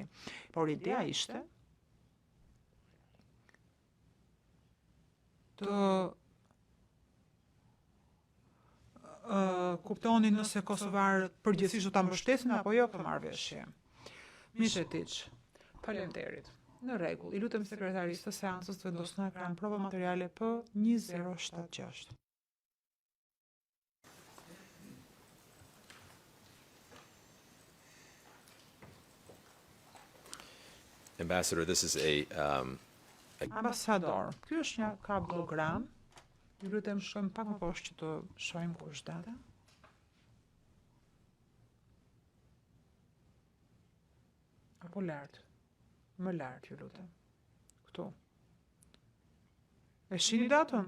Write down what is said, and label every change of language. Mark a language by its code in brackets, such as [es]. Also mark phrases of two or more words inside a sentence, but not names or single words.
[sq] Por ideja ishte të kuptoni nëse kosovarët përgjithsisht do ta mbështesin apo jo këtë marrëveshje. Mishetiç, faleminderit. Në rregull, i lutem sekretarisë të seancës të vendosë në ekran prova materiale P1076. [en] Ambassador, this is [sq] Ambasador, ky është një kablogram. Ju lutem shkojmë pak më poshtë që të shohim ku është data. Apo lart. Më lart, ju lutem. Këtu. E shihni datën?